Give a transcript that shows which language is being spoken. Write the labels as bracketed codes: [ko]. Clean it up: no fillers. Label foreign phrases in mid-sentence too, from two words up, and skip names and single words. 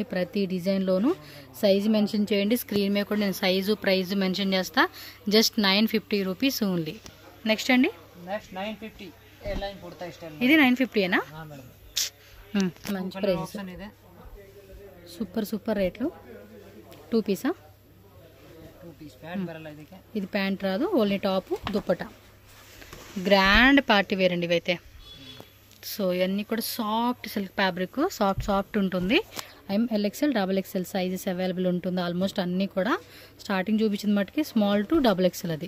[te] ప్రతి డిజైన్లోనూ సైజు మెన్షన్ చేయండి. స్క్రీన్ మీద కూడా నేను [en] size price mention [te] చేస్తా. [en] just 950 rupees only. next [te] అండి ఇది 950ఏనా. మంచి ప్రైస్, [en] super rates. [te] 2 ಪೀಸಾ? [en] 2 piece pant [kn] ಬರಲ್ಲ ಇದಕ್ಕೆ. [te] ఇది ప్యాంట్ రాదు, [en] only top [te] దుప్పట. [en] grand party wear [te] అండి ఇవైతే. సో ఇవన్నీ కూడా [en] soft silk fabric, [te] సాఫ్ట్ ఉంటుంది. MLXL XXL [en] sizes available [te] ఉంటుంది. ఆల్మోస్ట్ అన్నీ కూడా స్టార్టింగ్ చూపించిన మట్టుకి [en] small to XXL [te] అది.